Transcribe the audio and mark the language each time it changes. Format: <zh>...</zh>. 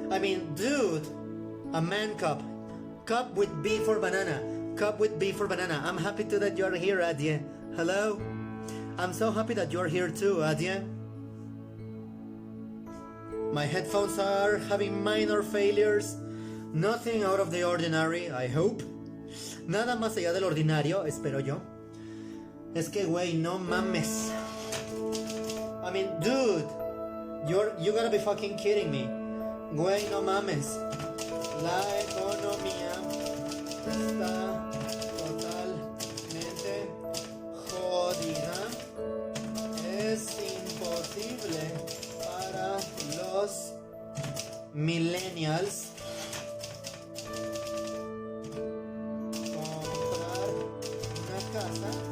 <en>I mean, dude, a man cub with B for banana. I'm happy too that you are here, Adye. Hello? I'm so happy that you are here too, Adye. My headphones are having minor failures. Nothing out of the ordinary, I hope.</en> <es>Nada más allá del ordinario, espero yo. Es que, güey, no mames.</es> <en>I mean, dude, you gotta be fucking kidding me.</en> <es>Güey, no mames. La economía está totalmente jodida. Es imposible para los millennials comprar una casa.</es>